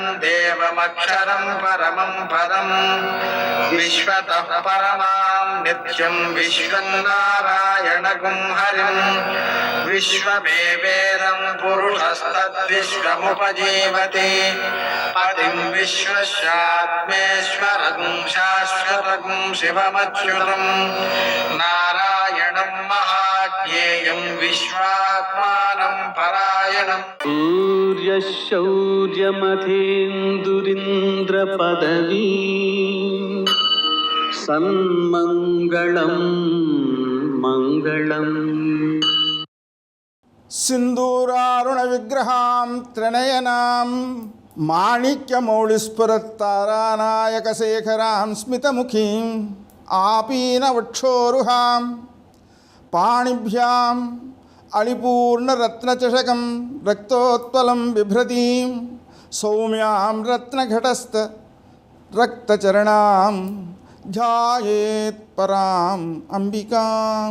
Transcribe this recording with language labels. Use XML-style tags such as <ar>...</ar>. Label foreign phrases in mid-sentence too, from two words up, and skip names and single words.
<sa>देवमक्षरं परमं पदं विश्वतः परमां नित्यं विश्वं नारायणगुं हरिं विश्वमेवेदं पुरुषस्तद्विश्वमुपजीवति पतिं विश्वस्यात्मेश्वरगुं शाश्वतगुं शिवमच्युतं नारायणं महाज्ञेयं विश्वात्मानं परायणम्. శౌర్యమథేందురింద్రపదవీ సన్మంగళం మంగళం. సింధూరారుణ విగ్రహాం త్రినయనాం మాణిక్యమౌళిస్ఫురత్తారానాయకశేఖరాం స్మితముఖీం ఆపీనవక్షోరుహాం పాణిభ్యాం అళిపూర్ణరత్నచషకం రక్తోత్పలం బిభ్రతీం సౌమ్యాం రత్నఘటస్థ రక్తచరణాం ధ్యాయేత్ పరాం అంబికాం.</sa>